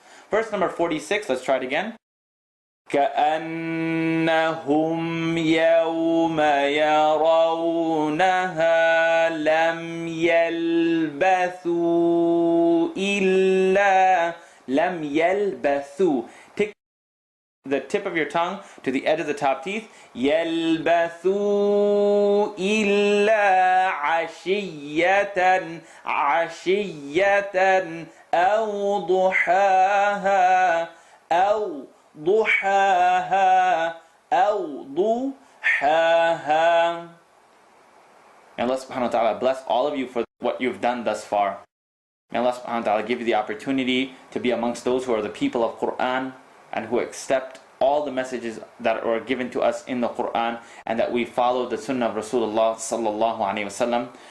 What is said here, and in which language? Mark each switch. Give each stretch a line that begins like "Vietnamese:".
English: Verse number 46, let's try it again.
Arabic: كأنهم يوم يرونها لم يلبثوا إلا لم يلبثوا.
English: Take the tip of your tongue to the edge of the top teeth.
Arabic: يلبثوا إلا عشية عشية أو ضحاها أو ضحاها أو ضحاها.
English: May Allah subhanahu wa ta'ala bless all of you for what you've done thus far. May Allah subhanahu wa ta'ala give you the opportunity to be amongst those who are the people of Quran and who accept all the messages that are given to us in the Quran, and that we follow the sunnah of Rasulullah sallallahu alayhi wasallam.